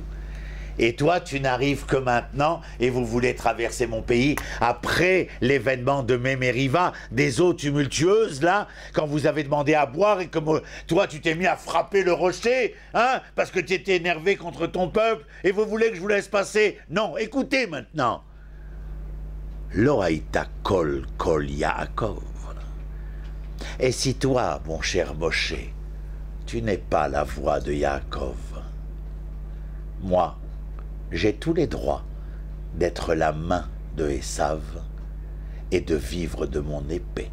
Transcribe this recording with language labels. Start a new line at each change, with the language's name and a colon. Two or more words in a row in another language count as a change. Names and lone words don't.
French: Et toi, tu n'arrives que maintenant et vous voulez traverser mon pays après l'événement de Mémériva, des eaux tumultueuses, là, quand vous avez demandé à boire et que toi, tu t'es mis à frapper le rocher, hein, parce que tu étais énervé contre ton peuple et vous voulez que je vous laisse passer. Non, écoutez maintenant.
Hebrew: לא היית קול קול יעקב.
French: Et si toi, mon cher Moshe, tu n'es pas la voix de Yaakov, moi, j'ai tous les droits d'être la main de Esav et de vivre de mon épée.